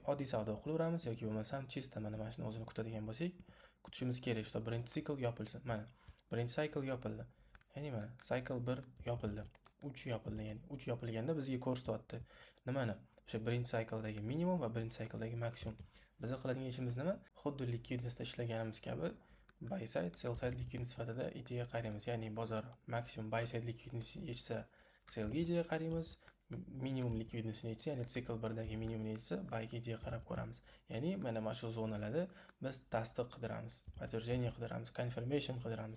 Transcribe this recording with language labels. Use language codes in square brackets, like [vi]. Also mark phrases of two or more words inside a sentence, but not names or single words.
[uz] Oddiy savdo qilaveramiz yoki bo'lmasam chista mana shuni o'zini kutadigan bo'lsak, kutishimiz kerak, что birinchi sikl yopilsin. Mana birinchi sikl yopildi. Ya'ni mana sikl 1 yopildi. 3 yopildi, ya'ni 3 yopilganda bizga ko'rsatyapti. Nimani? O'sha birinchi sikldagi minimum va birinchi sikldagi maksimum. Biz qiladigan ishimiz nima? Xuddi likvidnessda ishlaganimiz kabi [en] buy side, sell side [uz] likvidness sifatida ideya qaraymiz. Ya'ni bozor maksimum [en] buy side [uz] likvidness yechsa, sellga ideya qaraymiz. Minimum likvidnessni yechsa, ya'ni sikl 1dagi minimumni yechsa, buyga ideya qarab ko'ramiz. Ya'ni mana shu zonalarda biz tasdiq qidiramiz, подтверждение qidiramiz, confirmation qidiramiz.